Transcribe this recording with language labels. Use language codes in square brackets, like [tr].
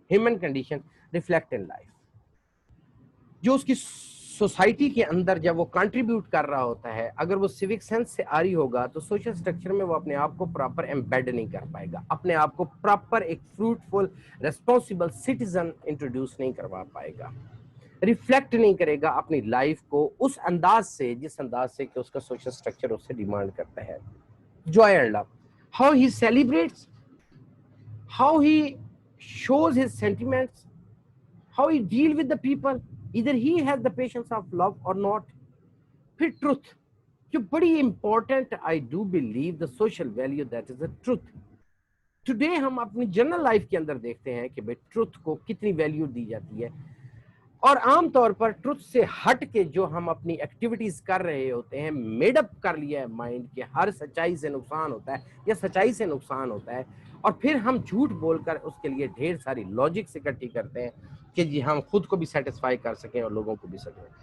[en] human condition reflect in life, [ur] جو اس کی society کے اندر جب وہ کنٹریبیوٹ کر رہا ہوتا ہے, اگر وہ سیوک سینس سے آ رہی ہوگا تو سوشل سٹرکچر میں وہ اپنے آپ کو پراپر ایمبیڈ نہیں کر پائے گا, اپنے آپ کو پراپر ایک فروٹفل ریسپانسبل سٹیزن انٹروڈیوس نہیں کروا پائے گا, ریفلیکٹ نہیں کرے گا اپنی لائف کو اس انداز سے جس انداز سے کہ اس کا سوشل سٹرکچر اس سے ڈیمانڈ کرتا ہے. [en] Joy and love, how he celebrates, how he shows his sentiments, how he deal with the people, either he has the patience of love or not. [ur] پھر [en] truth [ur] جو بڑی [en] important, I do believe the social value that is the truth. Today [ur] ہم اپنی general life کے اندر دیکھتے ہیں کہ بھئی truth کو کتنی ویلیو دی جاتی ہے, اور عام طور پر ٹروتھ سے ہٹ کے جو ہم اپنی ایکٹیویٹیز کر رہے ہوتے ہیں, میڈ اپ کر لیا ہے مائنڈ کہ ہر سچائی سے نقصان ہوتا ہے یا سچائی سے نقصان ہوتا ہے, اور پھر ہم جھوٹ بول کر اس کے لیے ڈھیر ساری لاجکس اکٹھی کرتے ہیں کہ جی ہم خود کو بھی سیٹسفائی کر سکیں اور لوگوں کو بھی سکیں.